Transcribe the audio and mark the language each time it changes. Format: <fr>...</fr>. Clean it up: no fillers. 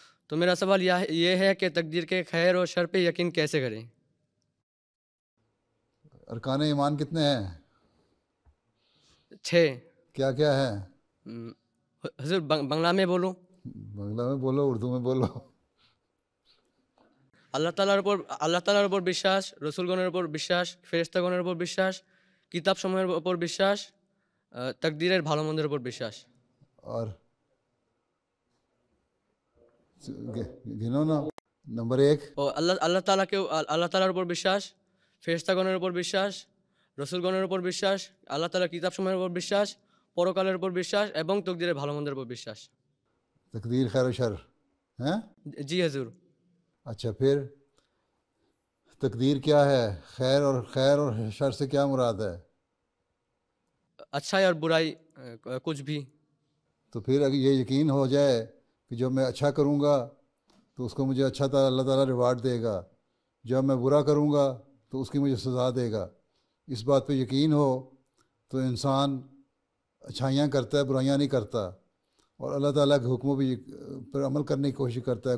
<ur>تو میرا سوال یہ ہے کہ تقدیر کے خیر اور شر پہ یقین کیسے کریں؟ ارکان ایمان کتنے ہیں؟ 6. کیا کیا ہے؟ حضور بنگلہ میں بولوں؟ বাংলা میں بولو، اردو میں بولو.</ur> <bn>আল্লাহ তাআলার উপর বিশ্বাস, রসুলগণের উপর বিশ্বাস, ফেরেশতাগণের উপর বিশ্বাস, কিতাবসমূহের উপর বিশ্বাস, তাকদীরের ভালো মন্দের উপর বিশ্বাস.</bn> <ur>اور گنو نا. نمبر 1.</ur> <bn>ও আল্লাহ তাআলার উপর বিশ্বাস, ফেরেশতাগণের উপর বিশ্বাস, রসুলগণের উপর বিশ্বাস, আল্লাহ তাআলার কিতাবসমূহের উপর বিশ্বাস, পরকালের উপর বিশ্বাস এবং তাকদীরের ভালো মন্দের উপর বিশ্বাস.</bn> <ur>تقدیر خیر و شر ہیں؟</ur> <bn>জি হুজুর.</bn> <ur>اچھا، پھر تقدیر کیا ہے؟ خیر اور شر سے کیا مراد ہے؟ اچھائی اور برائی کچھ بھی. تو پھر اگر یہ یقین ہو جائے کہ جب میں اچھا کروں گا تو اس کو مجھے اچھا اللہ تعالیٰ ریوارڈ دے گا، جب میں برا کروں گا تو اس کی مجھے سزا دے گا، اس بات پہ یقین ہو تو انسان اچھائیاں کرتا ہے، برائیاں نہیں کرتا، اور اللہ تعالیٰ کے حکموں پر عمل کرنے کی کوشش کرتا ہے.</ur>